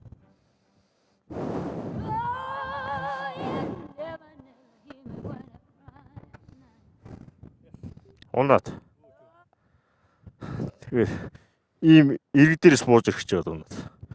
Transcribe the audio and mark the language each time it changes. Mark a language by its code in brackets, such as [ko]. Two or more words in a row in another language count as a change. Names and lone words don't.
[en] Oh, you never hear me when I cry. [mn] Унаад. Тэгээд ийм иргэдээрээс бууж өгч яваад унаад.